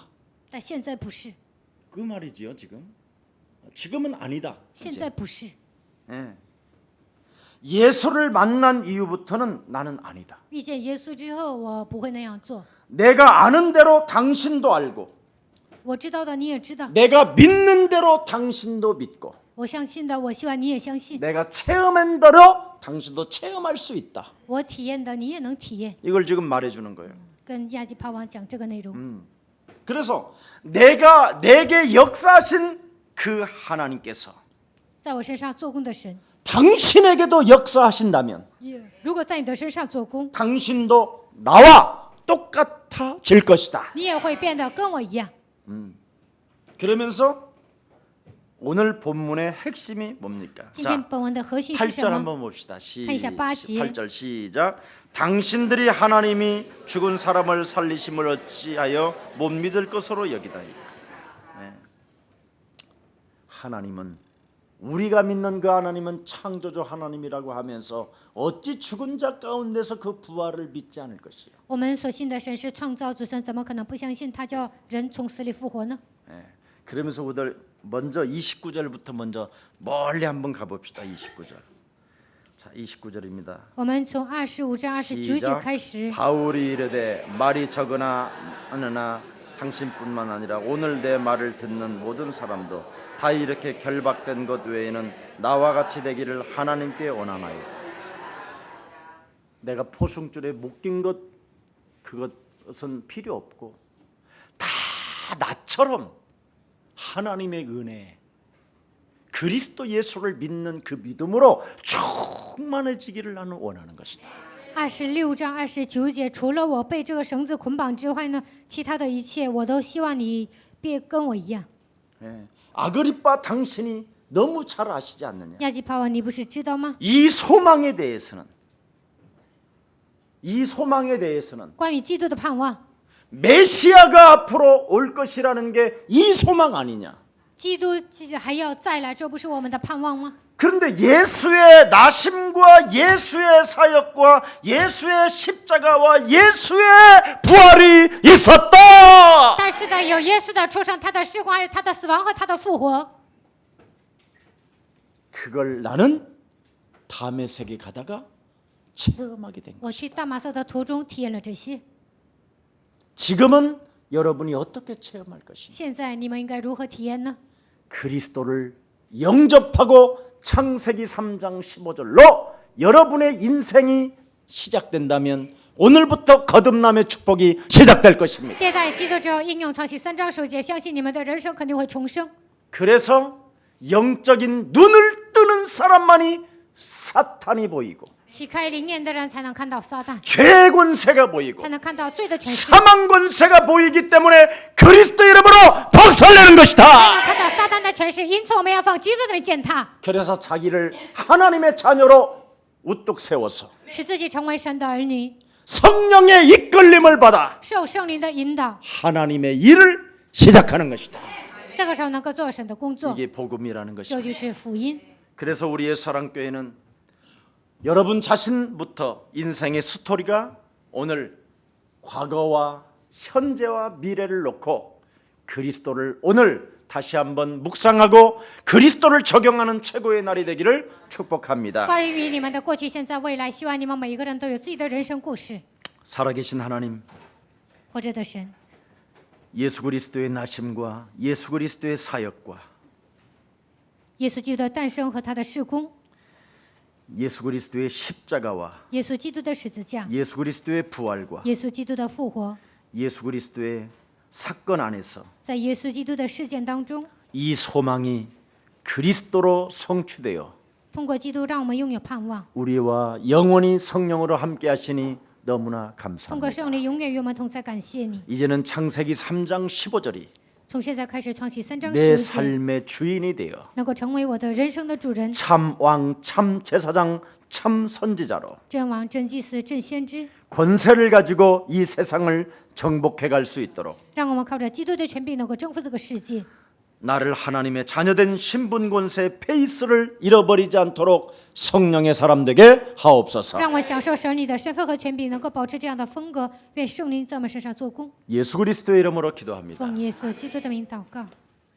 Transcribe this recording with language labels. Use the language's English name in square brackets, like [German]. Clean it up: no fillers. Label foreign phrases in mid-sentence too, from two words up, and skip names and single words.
[Chinese] 但现在不是， [Korean] 그 말이지요. 지금은 아니다. [Chinese] 现在不是。 [Korean] 네. 예수를 만난 이후부터는 나는 아니다. [Chinese] 遇见耶稣之后，我不会那样做。 [Korean] 내가 아는 대로 당신도 알고 [Chinese] 我知道的你也知道， [Korean] 내가 믿는 대로 당신도 믿고 [Chinese] 我相信的，我希望你也相信， [Korean] 내가 체험한 대로 당신도 체험할 수 있다. [Chinese] 我体验的你也能体验。 [Korean] 이걸 지금 말해주는 거예요. [Chinese] 跟亚基帕王讲这个内容。 [Korean] 그래서 내게 역사하신 그 하나님께서 [Chinese] 在我身上做工的神， [Korean] 당신에게도 역사하신다면 [Chinese] 如果在你的身上做工， [Korean] 당신도 나와 똑같아질 것이다. [Chinese] 你也会变得跟我一样。 [Korean] 그러면서 오늘 본문의 핵심이 뭡니까? [Chinese] 今天本文的核心是什 [Korean] 8절 [Chinese] 么？ [Korean] 한번 봅시다. [Chinese] 看一下8节。 [Korean] 8절 시작. 당신들이 하나님이 죽은 사람을 살리심을 어찌하여 못 믿을 것으로 여기다이까. 네. 하나님은 우리가 믿는 그 하나님은 창조주 하나님이라고 하면서 어찌 죽은 자 가운데서 그 부활을 믿지 않을 것이요. [Chinese] 我们所信的神是创造主神，怎么可能不相信他叫人从死里复活呢？ [Korean] 네. 그러면서 우리들 먼저 29절부터 먼저 멀리 한번 가봅시다. 29절. 자, 29절입니다. [Chinese] 我们从25章29节开始。 [Korean] 바울이 이르되 말이 적으나 않으나 당신뿐만 아니라 오늘 내 말을 듣는 모든 사람도 다 이렇게 결박된 것 외에는 나와 같이 되기를 하나님께 원하나요. 내가 포승줄에 묶인 것 그것은 필요 없고 다 나처럼 하나님의 은혜 그리스도 예수를 믿는 그 믿음으로 충만해지기를 나는 원하는 것이다. [Chinese] 26 章29节，除了我被这个绳子捆绑之外呢，其他的一切我都希望你别跟我一样。 [Korean] 아그리빠 당신이 너무 잘 아시지 않느냐. [Chinese] 亚基帕王，你不是知道吗？ [Korean] 이 소망에 대해서는 [Chinese] 关于基督的盼望， [Korean] 메시아가 앞으로 올 것이라는 게 이 소망 아니냐. [Chinese] 基督还要再来，这不是我们的盼望吗？ [Korean] 그런데 예수의 나심과 예수의 사역과 예수의 십자가와 예수의 부활이 있었다. [Chinese] 但是呢，有耶稣的出生，他的事工，还有他的死亡和他的复活。 [Korean] 그걸 나는 다메섹에 가다가 체험하게 된 거예요. [Chinese] 我去大马色的途中体验了这些。 [Korean] 지금은 여러분이 어떻게 체험할 것인지 [Chinese] 现在你们应该如何体验呢？ [Korean] 그리스도를 영접하고 창세기 3장 15절로 여러분의 인생이 시작된다면 오늘부터 거듭남의 축복이 시작될 것입니다. [Chinese] 接待基督之后，应用创世3章9节，相信你们的人生肯定会重生。 [Korean] 그래서 영적인 눈을 뜨는 사람만이 사탄이 보이고 [Chinese] 启开灵眼的人才能看到撒旦， [Korean] 죄의 권세가 보이고 [Chinese] 才能看到罪的权势， [Korean] 사망 권세가 보이기 때문에 그리스도 이름으로 박살내는 [Chinese] 才能 [Korean] 것이다. [Chinese] 看到撒旦的权势。因此，我们要放基督的名践踏， [Korean] 그래서 자기를 하나님의 자녀로 우뚝 세워서 [Chinese] 使自己成为神的儿女， [Korean] 성령의 이끌림을 받아 [Chinese] 受圣灵的引导。 [Korean] 하나님의 일을 시작하는 것이다. [Chinese] 这个时候能够做神的工作， [Korean] 이게 복음이라는 [Chinese] 这 [Korean] 것이다. [Chinese] 就是福音。 [Korean] 그래서 우리의 사랑교회는 여러분 자신부터 인생의 스토리가 오늘 과거와 현재와 미래를 놓고 그리스도를 오늘 다시 한번 묵상하고 그리스도를 적용하는 최고의 날이 되기를 축복합니다. [Chinese] 关于你们的过去、现在、未来，希望你们每一个人都有自己的人生故事。 [Korean] 살아계신 하나님, [Chinese] 活着的神， [Korean] 예수 그리스도의 나심과 예수 그리스도의 사역과 [Chinese] 耶稣基督的诞生和他的事工， [Korean] 예수 그리스도의 십자가와 [Chinese] 耶稣基督的十字架， [Korean] 예수 그리스도의 부활과 [Chinese] 耶稣基督的复活， [Korean] 예수 그리스도의 사건 안에서 [Chinese] 在耶稣基督的事件当中， [Korean] 이 소망이 그리스도로 성취되어 [Chinese] 通过基督让我们拥有盼望， [Korean] 우리와 영원히 성령으로 함께 하시니 너무나 [Chinese] 通过 [Korean] 감사합니다. [Chinese] 圣灵永远与我们同在。感谢你。 [Korean] 이제는 창세기 3장 15절이 [Chinese] 从现在开始，创启3章 [Korean] 내 [Chinese] 10节， [Korean] 삶의 주인이 되어 [Chinese] 能够成为我的人生的主人， [Korean] 참 왕, 참 제사장, 참 선지자로 [Chinese] 真王、真祭司、真先知， [Korean] 권세를 가지고 이 세상을 정복해 갈 수 있도록 [Chinese] 让我们靠着基督的权柄能够征服这个世界。 [Korean] 나를 하나님의 자녀된 신분 권세 페이스를 잃어버리지 않도록 성령의 사람 되게 하옵소서. [Chinese] 让我享受神你的身份和权柄，能够保持这样的风格。愿圣灵在我们身上做工。 [Korean] 예수 그리스도의 이름으로 기도합니다. [Chinese] 奉耶稣基督的名祷告。